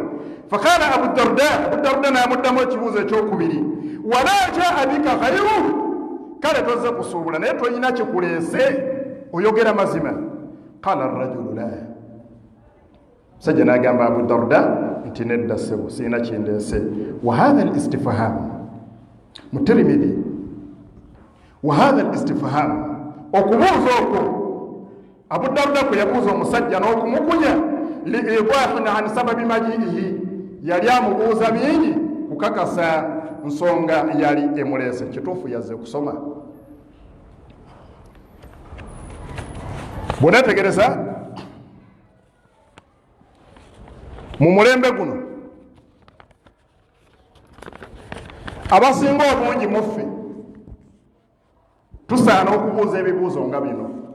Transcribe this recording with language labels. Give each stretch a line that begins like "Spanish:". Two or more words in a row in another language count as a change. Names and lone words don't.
Ganda: Faqala Abu Darda n'amuddamu ekibuuzo ekyokubiri,
Arabic: ولا جاء بك غير,
Ganda: kale tozze kusuubula naye toyina kikuleese oyogera mazima.
Arabic: قال الرجل لا,
Ganda: sajja n'agamba Abu Darda nti nedda ssebo sirina kindeese.
Arabic: وهذا الاستفهام mu Tirmidhi, وهذا الاستفهام,
Ganda: okubuuza okwo Abu Darda kwe yabuuza omusajja n'okumukunya
Arabic: لإيضاح عن سبب مجيئه,
Ganda: yali amubuuza bingi kukakasa nsonga yali emuleese. Kituufu yazze kusoma. Bw'oneetegereza mu mulembe guno abasinga obungi muffe tusaana okubuuza ebibuuzo nga bino.